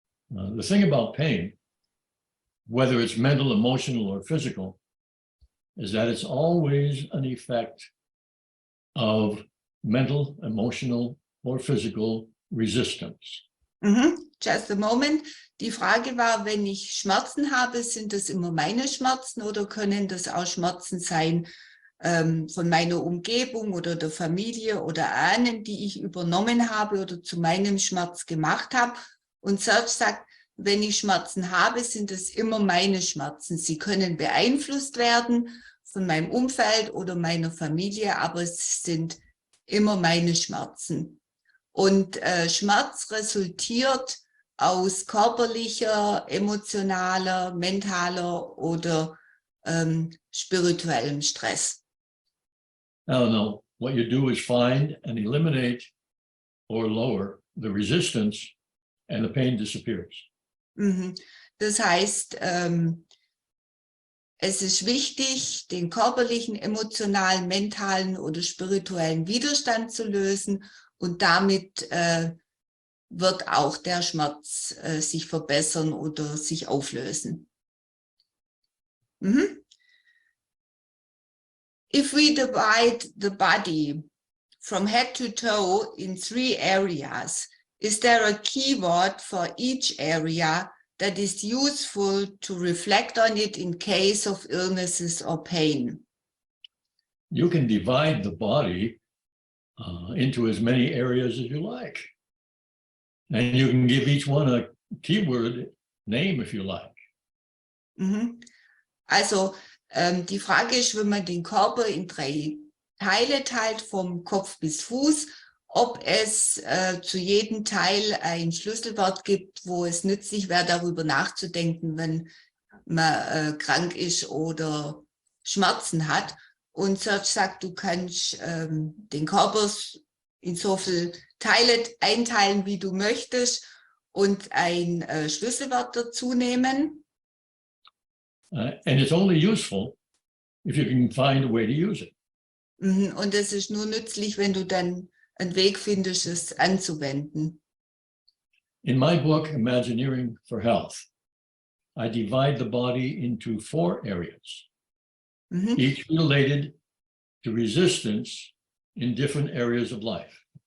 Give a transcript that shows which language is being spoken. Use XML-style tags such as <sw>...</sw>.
<en>The thing about pain, whether it's mental, emotional, or physical, is that it's always an effect of mental, emotional, or physical resistance. Just a moment.</en> <de>Die Frage war, wenn ich Schmerzen habe, sind das immer meine Schmerzen oder können das auch Schmerzen sein von meiner Umgebung oder der Familie oder Ahnen, die ich übernommen habe oder zu meinem Schmerz gemacht habe? Und Serge sagt, wenn ich Schmerzen habe, sind es immer meine Schmerzen. Sie können beeinflusst werden von meinem Umfeld oder meiner Familie, aber es sind immer meine Schmerzen. Und Schmerz resultiert aus körperlicher, emotionaler, mentaler oder spirituellem Stress.</de> <en>No. What you do is find and eliminate or lower the resistance and the pain disappears.</en> <de>Das heißt, es ist wichtig, den körperlichen, emotionalen, mentalen oder spirituellen Widerstand zu lösen und damit wird auch der Schmerz sich verbessern oder sich auflösen.</de> <en>If we divide the body from head to toe in 3 areas, is there a keyword for each area that is useful to reflect on it in case of illnesses or pain? You can divide the body into as many areas as you like. And you can give each one a keyword name if you like.</en> <de>Also die Frage ist, wenn man den Körper in 3 Teile teilt, vom Kopf bis Fuß, ob es zu jedem Teil ein Schlüsselwort gibt, wo es nützlich wäre, darüber nachzudenken, wenn man krank ist oder Schmerzen hat. Und Serge sagt, du kannst den Körper in so viele Teile einteilen, wie du möchtest und ein Schlüsselwort dazu nehmen.</de> <en>And it's only useful if you can find a way to use it.</en> <de>Und es ist nur nützlich, wenn du dann einen Weg findest, es anzuwenden.</de> <en>In my book, Imagineering for Health, I divide the body into 4 areas, Mhm. each related to resistance in different areas of life.</en>